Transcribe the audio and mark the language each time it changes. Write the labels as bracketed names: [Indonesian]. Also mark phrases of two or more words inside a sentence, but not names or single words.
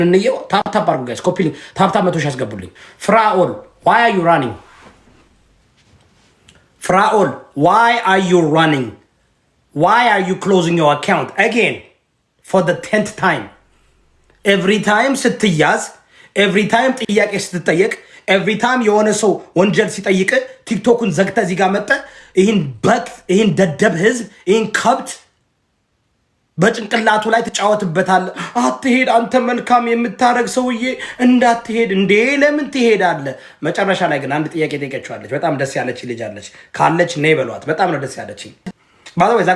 [Amharic] እንየው ታፕ አድርጉ ጋይስ [English] copy link tap [Amharic] መቶ ሺህ ያስገቡልኝ ፍራኦል [English] why are you running [Amharic] ፍራኦል [English] why are you running why are you closing your account again for the 10th time every time [Amharic] ስትያዝ [English] every time [Amharic] ጥያቄ ስትጠየቅ [English] every time [Amharic] የሆነ ሰው ወንጀል ሲጠይቅ ቲክቶክን ዘግተ እዚህ ጋር መጣ ይሄን ደደብ ህዝብ ይሄን ከብት በጭንቅላቱ ላይ ተጫወትበታል አትሄድ አንተ መልካም የምታረግ ሰውዬ እንዳትሄድ እንዴ ለምን ትሄዳለህ መጨረሻ ላይ ግን አንድ ጥያቄ ጠይቀቻለች በጣም ደስ ያለች ልጅ አለች ካለች ነይ በሏት በጣም ነው ደስ ያለች ባለው እዛ